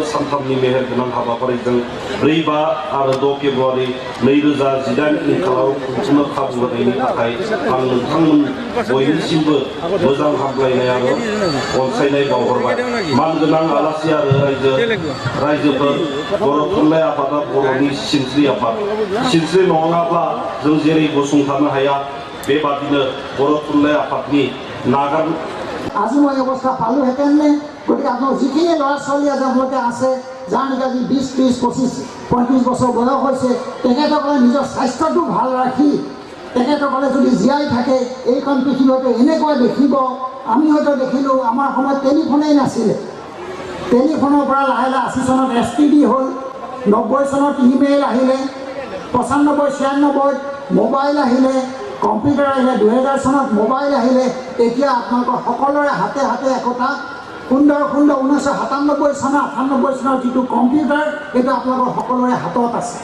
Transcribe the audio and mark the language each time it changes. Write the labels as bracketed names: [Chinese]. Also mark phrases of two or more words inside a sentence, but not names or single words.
[Bodo] सानथामनि मेहेरगोनां हाबाफारिजों 4-5 आरो 6 फेब्रुवारि 2018 इंखालाव खुंफुंनो खाबु होनायनि थाखाय आं नोंथांमोन बयनिसिमबो मोजां हामलायनाय आरो अनसायनाय बावहरबाय मानगोनां आलासि आरो रायजोफोर बर' थुनलाइ आफादा बर'नि सिनस्रि आफाद सिनस्रि नङाब्ला जों जेरै गसंथानो हाया बेबादिनो बर' थुनलाइ आफादनि नागार [Assamese] আজি মই অৱস্থা পালোঁ হেতেনে গতিকে আপোনাৰ যিখিনি ল'ৰা ছোৱালী আজি আপোনালোকে আছে যাৰ নেকি আজি 20, 30, 25, 35 বছৰ বয়স হৈছে তেখেতসকলে নিজৰ স্বাস্থ্যটো ভাল ৰাখি তেখেতসকলে যদি জীয়াই থাকে এইখন পৃথিৱীতে এনেকুৱা দেখিব আমি হয়তো দেখিলোঁ আমাৰ সময়ত টেলিফোনেই নাছিলে টেলিফোনৰ পৰা লাহে লাহে 80 চনত STD হ'ল 90 চনত ইমেইল আহিলে 95, 96 মোবাইল আহিলে কম্পিউটাৰ আহিলে 2000 চনত মোবাইল আহিলে এতিয়া আপোনালোকৰ সকলোৰে হাতে হাতে একোটা সুন্দৰ 1997 চনৰ 98 চনৰ যিটো কম্পিউটাৰ এইটো আপোনালোকৰ সকলোৰে হাতত আছে